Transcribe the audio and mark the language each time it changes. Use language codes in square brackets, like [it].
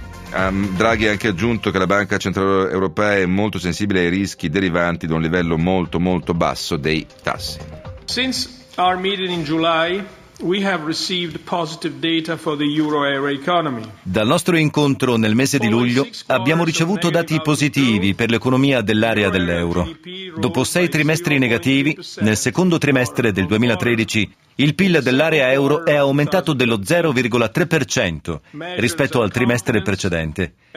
[it] Draghi ha anche aggiunto che la Banca Centrale Europea è molto sensibile ai rischi derivanti da un livello molto molto basso dei tassi. [en] Since our meeting in July, we have received positive data for the euro area economy. [it] Dal nostro incontro nel mese di luglio abbiamo ricevuto dati positivi per l'economia dell'area dell'euro. Dopo sei trimestri negativi, nel secondo trimestre del 2013 il PIL dell'area euro è aumentato dello 0,3% rispetto al trimestre precedente.